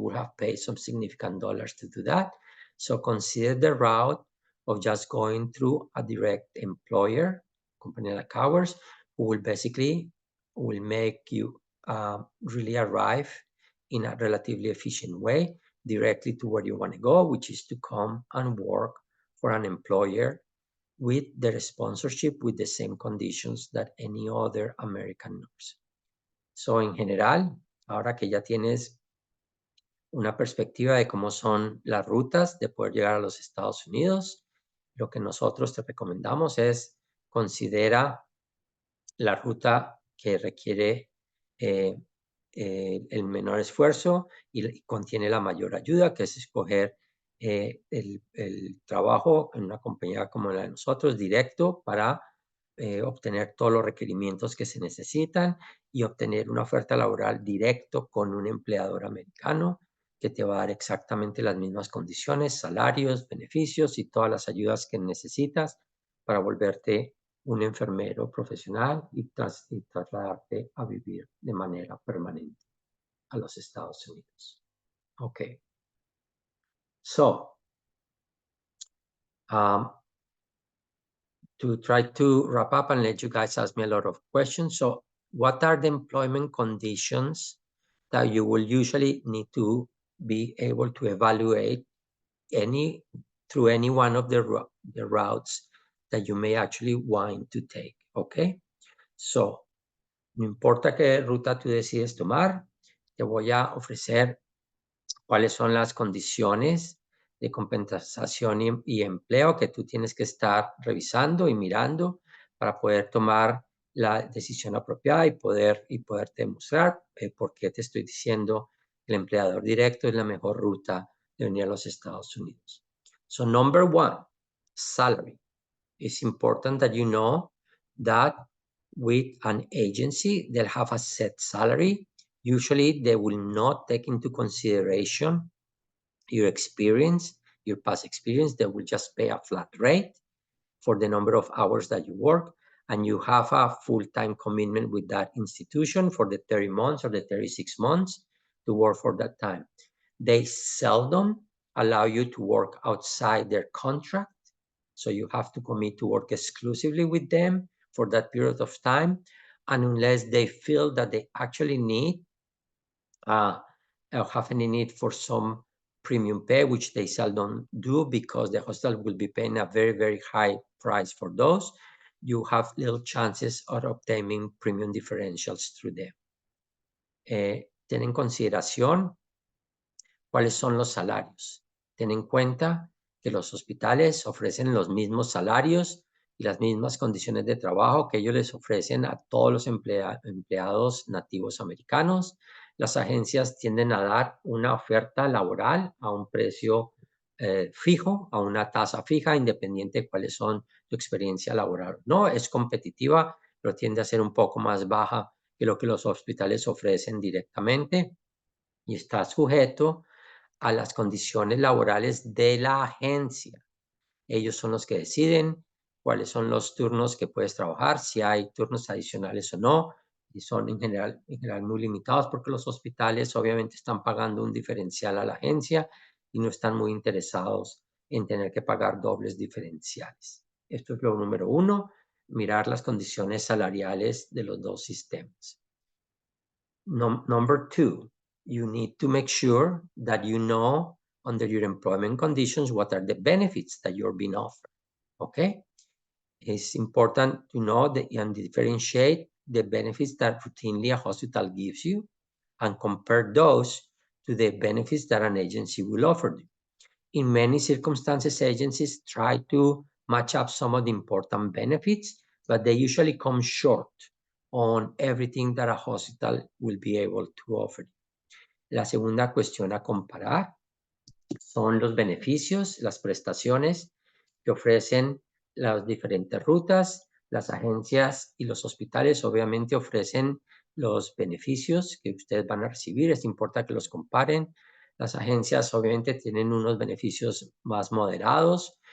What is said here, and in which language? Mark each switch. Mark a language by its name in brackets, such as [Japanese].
[English] You will have paid some significant dollars to do that. So consider the route of just going through a direct employer, company like ours, who will basically make you really arrive in a relatively efficient way directly to where you want to go, which is to come and work for an employer with their sponsorship with the same conditions that any other American nurse. [Spanish] So, en general, ahora que ya tienes una perspectiva de cómo son las rutas de poder llegar a los Estados Unidos, lo que nosotros te recomendamos es considera la ruta que requiere el menor esfuerzo y contiene la mayor ayuda, que es escoger el trabajo en una compañía como la de nosotros, directo, para obtener todos los requerimientos que se necesitan y obtener una oferta laboral directo con un empleador americano que te va a dar exactamente las mismas condiciones, salarios, beneficios y todas las ayudas que necesitas para volverte un enfermero profesional y trasladarte a vivir de manera permanente a los Estados Unidos. [English] Okay. So, to try to wrap up and let you guys ask me a lot of questions. So, what are the employment conditions that you will usually need to be able to evaluate through any one of the routes that you may actually want to take, okay? [Spanish] So, no importa qué ruta tú decides tomar, te voy a ofrecer cuáles son las condiciones de compensación y empleo que tú tienes que estar revisando y mirando para poder tomar la decisión apropiada y poderte demostrar por qué te estoy diciendo que el empleador directo es la mejor ruta de venir a los Estados Unidos. [English] So, number one, salary. It's important that you know that with an agency, they'll have a set salary. Usually, they will not take into consideration your experience, your past experience. They will just pay a flat rate for the number of hours that you work, and you have a full-time commitment with that institution for the 30 months or the 36 months to work for that time. They seldom allow you to work outside their contract, so you have to commit to work exclusively with them for that period of time, and unless they feel that they actually need have any need for some premium pay, which they seldom do because the hospital will be paying a very, very high price for those, you have little chances of obtaining premium differentials through them. [Spanish] Ten en consideración cuáles son los salarios. Ten en cuenta que los hospitales ofrecen los mismos salarios y las mismas condiciones de trabajo que ellos les ofrecen a todos los empleados nativos americanos. Las agencias tienden a dar una oferta laboral a un precio fijo, a una tasa fija, independiente de cuáles son tu experiencia laboral. No es competitiva, pero tiende a ser un poco más baja que lo que los hospitales ofrecen directamente y está sujeto a las condiciones laborales de la agencia. Ellos son los que deciden cuáles son los turnos que puedes trabajar, si hay turnos adicionales o no, y son en general muy limitados porque los hospitales obviamente están pagando un diferencial a la agencia y no están muy interesados en tener que pagar dobles diferenciales. Esto es lo número uno, mirar las condiciones salariales de los dos sistemas. [English] Number two, you need to make sure that you know under your employment conditions what are the benefits that you're being offered, okay? It's important to know and differentiate the benefits that routinely a hospital gives you and compare those to the benefits that an agency will offer you. In many circumstances, agencies try to match up some of the important benefits, but they usually come short on everything that a hospital will be able to offer. [Spanish] La segunda cuestión a comparar son los beneficios, las prestaciones que ofrecen las diferentes rutas. Las agencias y los hospitales obviamente ofrecen los beneficios que ustedes van a recibir. Es importante que los comparen. Las agencias obviamente tienen unos beneficios más moderados.